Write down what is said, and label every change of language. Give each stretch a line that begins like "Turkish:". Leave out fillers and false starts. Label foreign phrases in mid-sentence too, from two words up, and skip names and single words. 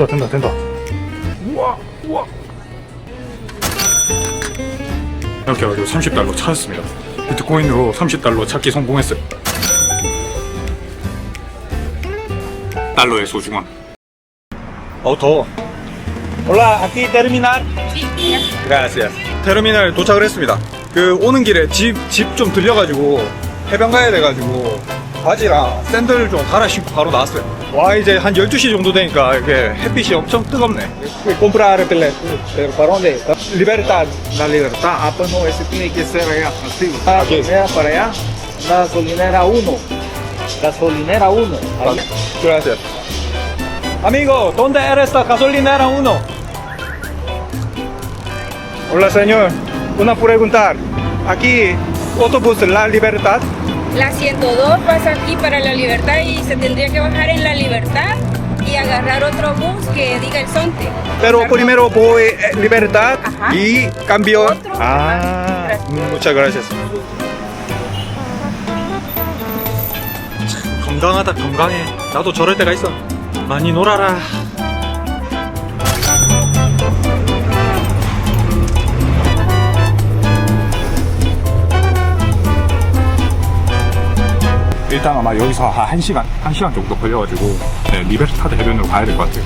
Korean: 우와. 이렇게 해가지고 30달러 찾았습니다. 비트코인으로 30달러 찾기 성공했어요. 달러의 소중함. 더워.
Spanish: Hola, aquí terminar. Gracias.
Korean: 테르미널 도착을 했습니다. 그 오는 길에 집 좀 들려가지고 해변 가야 돼가지고 바지랑 샌들 좀 갈아 신고 바로 나왔어요. 와, 이제 한 12시 정도 되니까 이게 햇빛이 엄청 뜨겁네.
Spanish: Comprar pero ¿para dónde? Libertad. La libertad. Ah, pues no, ese tiene que ser allá. Así. La gasolinera para allá. La gasolinera 1. Gasolinera 1. Ahí. Gracias. Amigo, ¿dónde eres la gasolinera 1? Hola, señor. Una pregunta. Aquí, autobús La Libertad. La 102 pasa aquí para La Libertad y se tendría que bajar en La Libertad y agarrar otro bus que diga El Zonte. Pero primero voy Libertad. Ajá. Y cambio. Otro. Ah, muchas gracias.
Korean: 건강하다, 건강해. 나도 저럴 때가 있어. 많이 놀아라. 일단 아마 여기서 한 1시간 정도 걸려가지고 리베르타드 해변으로 가야 될 것 같아요.